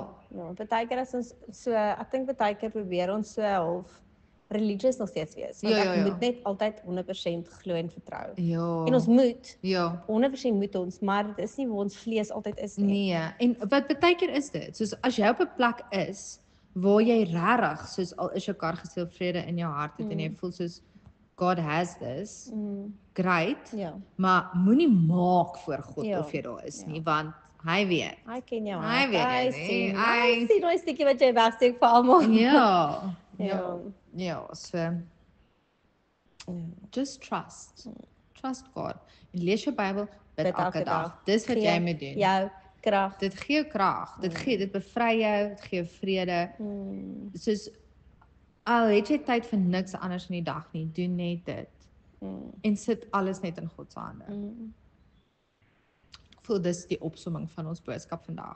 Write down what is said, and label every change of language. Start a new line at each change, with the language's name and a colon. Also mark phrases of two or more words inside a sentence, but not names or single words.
Afrikaans: Ja, partykeer as ons so, ek dink partykeer probeer ons so half religious nog steeds wees, want ek moet net altyd 100% glo en vertrou. Ja. En ons moet, Ja. 100% moet ons, maar dit is nie waar ons vlees altyd is nie. Nee, en wat baie keer is dit, soos as jy op 'n plek is waar jy regtig soos al is jou kar gesteel vrede in jou hart het en jy voel soos
English: God has this, great,
Afrikaans: Ja. maar moenie maak voor God Ja. of jy daar is nie, want hy weet. Hy ken jou Hy hart. weet Hy jy sien. nie. Hy sien daai stukkie wat jy wegsteek vir almal. Ja. Ja. Ja,
English: so just trust. Trust God.
Afrikaans: En lees jou Bybel, bid elke dag. Dis wat jy moet doen. Jou krag. Dit gee jou krag. Dit bevry jou, dit gee jou vrede. Soos al het jy tyd vir niks anders in die dag nie, doen net dit. En sit alles net in God se hande. Ek voel dis die opsomming van ons boodskap vandag.